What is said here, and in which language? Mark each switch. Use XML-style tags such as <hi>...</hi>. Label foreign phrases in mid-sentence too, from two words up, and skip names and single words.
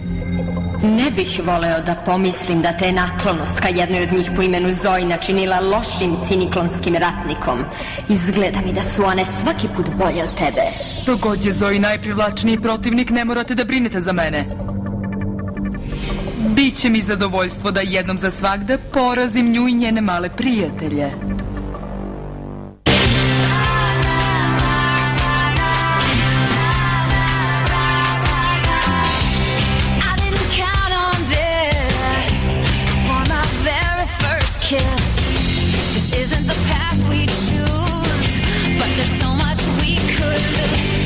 <sr>Ne bih voleo da pomislim da te je naklonost ka jednoj od njih po imenu Zoe načinila lošim ciniklonskim ratnikom. Izgleda mi da su one svaki put bolje od tebe. Dok god je Zoe najprivlačniji protivnik, ne morate da brinete za mene. Biće mi zadovoljstvo da jednom za svagda porazim nju i njene male prijatelje.</sr> <en>Kiss. This isn't the path we choose, but there's so much we could lose.</en>